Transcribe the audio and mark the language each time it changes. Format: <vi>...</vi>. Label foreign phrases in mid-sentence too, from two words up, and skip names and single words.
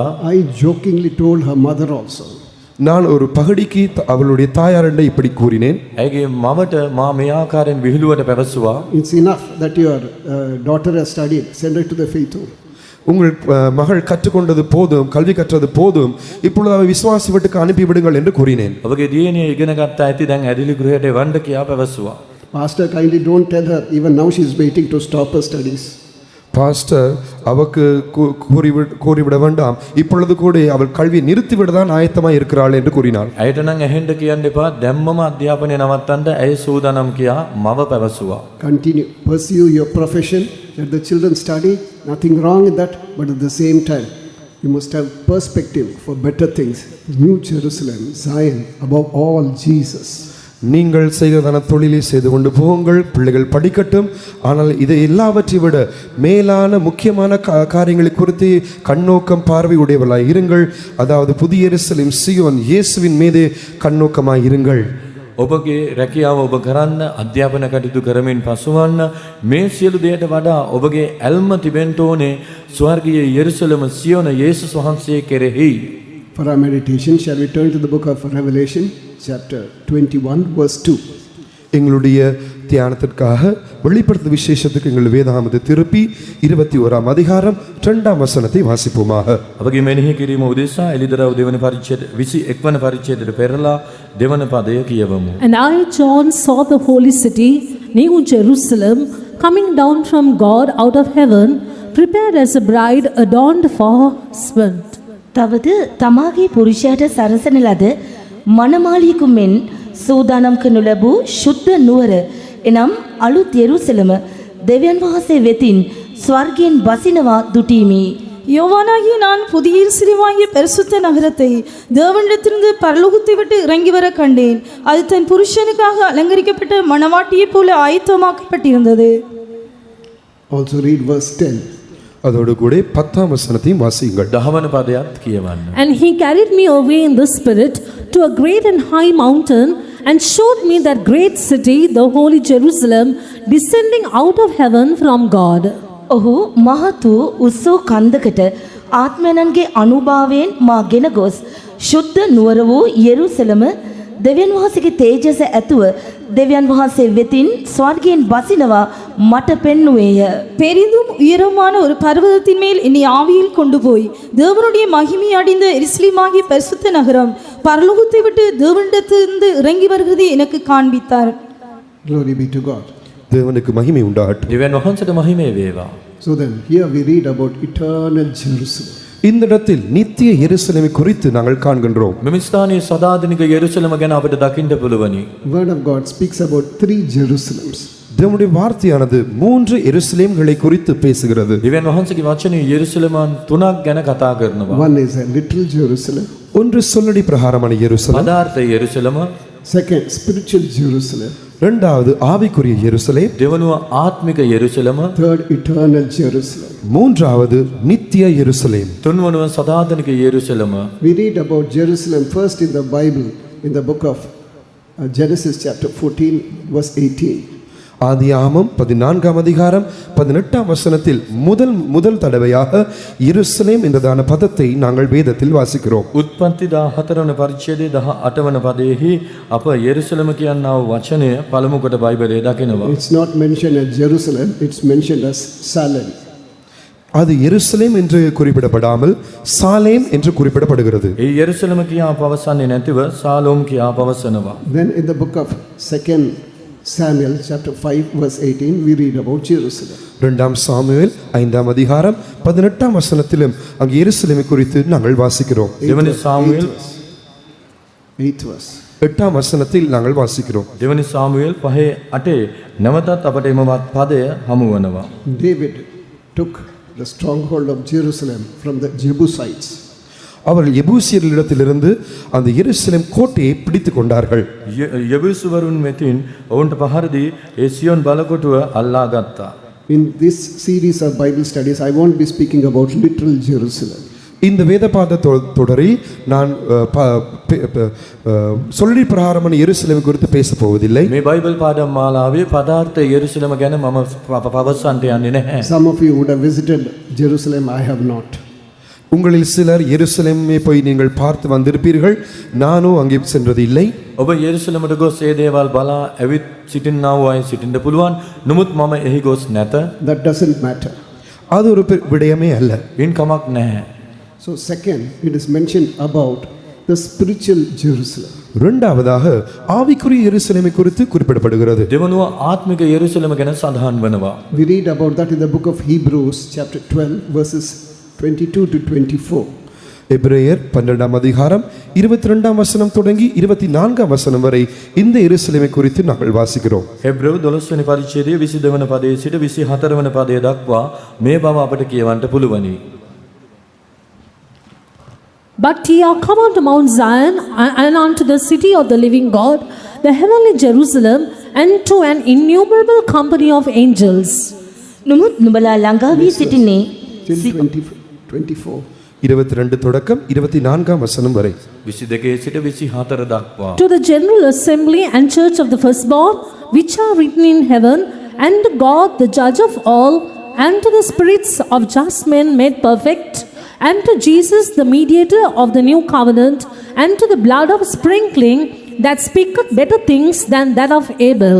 <en>I jokingly told her mother also.</en> <ta>நான் ஒரு பகடிக்கு அவளுடைய தாயாரண்டை இப்படி கூறினேன்.</ta> <si>ඇයගේ මවට මා මේ ආකාරයෙන් විහිළුවට පැවසුවා.</si> <en>It's enough that your daughter has studied. Send her to the faith home.</en> <ta>உங்கள் மகள் கற்றுக்கொண்டது போதும், கல்வி கற்றது போதும், இப்பொழுது அவள் விசுவாச வீட்டுக்கு அனுப்பி விடுங்கள் என்று கூறினேன்.</ta> <si>ඔබගේ දියණිය ඉගෙන ගත්ත ඇති දැන් ඇදිලි ගෘහයට වණ්ඩ කියා පැවසුවා.</si> <en>Pastor, kindly don't tell her. Even now she is waiting to stop her studies.</en> <ta>பாஸ்டர் அவக்கு கூறிவிட வேண்டாம், இப்பொழுது கூட அவள் கல்வி நிறுத்திவிடதான் ஆயத்தமாய் இருக்கிறாள் என்று கூறினாள்.</ta> <si>ඇයට නම් ඇහෙන්න කියන්න එපා. දැම්මම අධ්‍යාපනය නවත්තන්න ඇය සූදානම් කියා මව පැවසුවා.</si> <en>Continue, pursue your profession. Let the children study. Nothing wrong in that, but at the same time, you must have perspective for better things. New Jerusalem, Zion, above all Jesus.</en> <ta>நீங்கள் செய்கிறதான தொழிலை செய்து கொண்டு போங்கள், பிள்ளைகள் படிக்கட்டும். ஆனால் இதை எல்லாவற்றை விட மேலான முக்கியமான காரியங்களை குறித்து கண்ணோக்கம் பார்வை உடையவர்களாய் இருங்கள். அதாவது புதிய எருசலேம் சீயோன் இயேசுவின் மீது கண்ணோக்கமாய் இருங்கள்.</ta> <si>ඔබගේ රැකියාව ඔබ කරන්න, අධ්‍යාපන කටයුතු කරමින් පසුවන්න. මේ සියලු දේට වඩා ඔබගේ ඇල්ම තිබෙන්න ඕනේ ස්වර්ගීය යෙරුසලම සියෝන යේසුස් වහන්සේ කෙරෙහි.</si> <en>For our meditation, shall we turn to the book of Revelation, chapter 21, verse 2.</en> <ta>எங்களுடைய தியானத்திற்காக வெளிப்படுத்த விசேஷத்துக்கு எங்கள் வேதாகமத்தை திருப்பி 21ஆம் அதிகாரம் 2ஆம் வசனத்தை வாசிப்போமாக.</ta> <si>අපගේ මෙනෙහි කිරීම උදෙසා එලිදරව් දෙවන පරිච්ඡේද 21 වන පරිච්ඡේදයට පෙරලා දෙවන පදය කියවමු.</si> <en>And I, John, saw the holy city, New Jerusalem, coming down from God out of heaven, prepared as a bride adorned for her husband.</en> <si>තවද තමාගේ පුරුෂයාට සරසන ලද මනමාලියෙකු මෙන් සූදානම් කරනු ලැබූ ශුද්ධ නුවර එනම් අලුත් යෙරුසලම දෙවියන් වහන්සේ වෙතින් ස්වර්ගයෙන් බසිනවා දුටීමි.</si> <ta>யோவானாகிய நான் புதிய எருசலேமாகிய பரிசுத்த நகரத்தை தேவனிடத்திலிருந்து பரலோகத்தை விட்டு இறங்கி வர கண்டேன். அது தன் புருஷனுக்காக அலங்கரிக்கப்பட்ட மணவாட்டியைப் போல ஆயத்தமாக்கப்பட்டிருந்தது.</ta> <en>Also read verse 10.</en> <ta>அதோடு கூட 10ஆம் வசனத்தையும் வாசியுங்கள்.</ta> <si>10 වන පදයත් කියවන්න.</si> <en>And he carried me away in the spirit to a great and high mountain, and showed me that great city, the holy Jerusalem, descending out of heaven from God.</en> <si>ඔහු මහත් වූ උස්සෝ කන්දකට ආත්මයන්ගේ අනුභවයෙන් මා ගෙන ගොස් ශුද්ධ නුවර වූ යෙරුසලම දෙවියන් වහන්සේගේ තේජස ඇතුව දෙවියන් වහන්සේ වෙතින් ස්වර්ගයෙන් බසිනවා මට පෙන්නුවේය.</si> <ta>பெரிதும் உயரமான ஒரு பர்வதத்தின் மேல் என்னை ஆவியில் கொண்டு போய் தேவனுடைய மகிமை அடைந்த எருசலேமாகிய பரிசுத்த நகரம் பரலோகத்தை விட்டு தேவனிடத்திலிருந்து இறங்கி வருகிறதை எனக்கு காண்பித்தார்.</ta> <en>Glory be to God.</en> <ta>தேவனுக்கு மகிமை உண்டாகட்டும்.</ta> <si>දෙවියන් වහන්සේට මහිමේ වේවා.</si> <en>So then, here we read about eternal Jerusalem.</en> <ta>இந்த இடத்தில் நித்திய எருசலேமை குறித்து நாங்கள் காண்கின்றோம்.</ta> <si>මෙම ස්ථානයේ සදාතනික යෙරුසලම ගැන අපිට දකින්න පුළුවනි.</si> <en>Word of God speaks about 3 Jerusalems.</en> <ta>தேவனுடைய வார்த்தையானது 3 எருசலேம்களை குறித்து பேசுகிறது.</ta> <si>දෙවියන් වහන්සේගේ වචනේ යෙරුසලමන් 3ක් ගැන කතා කරනවා.</si> <en>One is a literal Jerusalem.</en> <ta>ஒன்று சொல்லடி பிரகாரமான எருசலேம்.</ta> <si>පදාර්ථ යෙරුසලම,</si> <en>Second, spiritual Jerusalem.</en> <ta>இரண்டாவது ஆவிக்குரிய எருசலேம்.</ta> <si>දෙවනුව ආත්මික යෙරුසලම,</si> <en>Third, eternal Jerusalem.</en> <ta>மூன்றாவது நித்திய எருசலேம்.</ta> <si>තුන්වනුව සදාතනික යෙරුසලම.</si> <en>We read about Jerusalem first in the Bible, in the book of Genesis chapter 14, verse 18.</en> <ta>ஆதியாகமம் 14ஆம் அதிகாரம் 18ஆம் வசனத்தில் முதல் தடவையாக எருசலேம் என்றதான பதத்தை நாங்கள் வேதத்தில் வாசிக்கிறோம்.</ta> <si>උත්පත්ති 14 වන පරිච්ඡේදයේ 18 වන පදයේහි අප යෙරුසලම කියනා වූ වචනය පළමු කොට බයිබලයේ දකිනවා.</si> <en>It's not mentioned as Jerusalem, it's mentioned as Salem.</en> <ta>அது எருசலேம் என்று குறிப்பிடப்படாமல் சாலேம் என்று குறிப்பிடப்படுகிறது.</ta> <si>ඒ යෙරුසලම කියා පවසන්නේ නැතිව සාලෝම් කියා පවසනවා.</si> <en>Then in the book of 2 Samuel chapter 5 verse 18 we read about Jerusalem.</en> <ta>2 சாமுவேல் 5ஆம் அதிகாரம் 18ஆம் வசனத்திலும் அங்கே எருசலேமை குறித்து நாங்கள் வாசிக்கிறோம்.</ta> <si>දෙවනි සාමුවෙල්</si> <en>8th verse.</en> <ta>8ஆம் வசனத்தில் நாங்கள் வாசிக்கிறோம்.</ta> <si>දෙවනි සාමුවෙල් 5:8 නැවතත් අපට එමවත් පදය හමු වෙනවා.</si> <en>David took the stronghold of Jerusalem from the Jebusites.</en> <ta>அவர்கள் எபூசியர்களிடத்திலிருந்து அந்த எருசலேம் கோட்டையை பிடித்து கொண்டார்கள்.</ta> <si>යබුසුවරුන් මෙතින් ඔවුන්ට පහර දී ඒ සියොන් බලකොටුව අල්ලා ගත්තා.</si> <en>In this series of Bible studies I won't be speaking about literal Jerusalem.</en> <ta>இந்த வேதபாத தொடரில் நான் சொல்லி பிரகாரமான எருசலேம் குறித்து பேச போவதில்லை.</ta> <si>මේ බයිබල් පාඩම් මාලාවේ පදාර්ථ යෙරුසලම ගැන මම පවසන්නට යන්නේ නැහැ.</si> <en>Some of you would have visited Jerusalem, I have not.</en> <ta>உங்களில் சிலர் எருசலேமை போய் நீங்கள் பார்த்து வந்திருப்பீர்கள். நானும் அங்கே சென்றது இல்லை.</ta> <si>ඔබ යෙරුසලමට ගොස් ඒ දේවල් බලා ඇවිත් සිටින්නා වූ අය සිටින්න පුළුවන්. නමුත් මම එහි ගොස් නැත.</si> <en>That doesn't matter.</en> <ta>அது ஒரு விடயமே அல்ல.</ta> <si>ඉන් කමක් නැහැ.</si> <en>So second, it is mentioned about the spiritual Jerusalem.</en> <ta>இரண்டாவதாக ஆவிக்குரிய எருசலேமை குறித்து குறிப்பிடப்படுகிறது.</ta> <si>දෙවනුව ආත්මික යෙරුසලම ගැන සඳහන් වෙනවා.</si> <en>We read about that in the book of Hebrews chapter 12 verses 22 to 24.</en> <ta>எபிரேயர் 12ஆம் அதிகாரம் 22ஆம் வசனம் தொடங்கி 24ஆம் வசனம் வரை இந்த எருசலேமை குறித்து நாங்கள் வாசிக்கிறோம்.</ta> <si>හෙබ්‍රෙව් 12 වෙනි පරිච්ඡේදයේ 22 වන පදයේ සිට 24 වන පදය දක්වා මේ බව අපට කියවන්න පුළුවනි.</si> <en>But ye are come unto Mount Zion, and unto the city of the living God, the heavenly Jerusalem, and to an innumerable company of angels.</en> <si>නුමුත් නුඹලා ළඟා වී සිටින්නේ</si> <en>Till 24.</en> <ta>22 தொடக்கம் 24ஆம் வசனம் வரை</ta> <si>22 සිට 24 දක්වා</si> <en>To the general assembly and church of the firstborn, which are written in heaven, and to God the judge of all, and to the spirits of just men made perfect, and to Jesus the mediator of the new covenant, and to the blood of sprinkling that speaketh better things than that of Abel.</en>